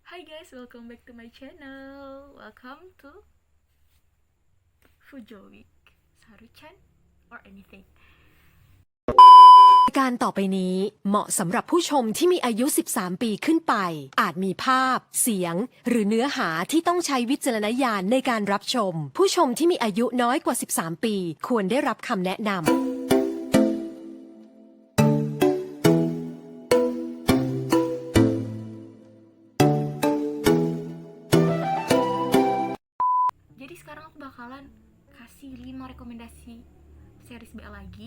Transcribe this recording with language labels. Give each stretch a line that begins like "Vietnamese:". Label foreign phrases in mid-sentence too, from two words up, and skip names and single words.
English: Hi guys, welcome back to my channel. Welcome to Fujoweek, Saruchan, or anything.
Thai: การต่อไปนี้เหมาะสำหรับผู้ชมที่มีอายุ 13 ปีขึ้นไป อาจมีภาพ เสียง หรือเนื้อหาที่ต้องใช้วิจารณญาณในการรับชม ผู้ชมที่มีอายุน้อยกว่า 13 ปี ควรได้รับคำแนะนำ
Indonesian: Jadi sekarang aku bakalan kasih 5 rekomendasi series BL lagi.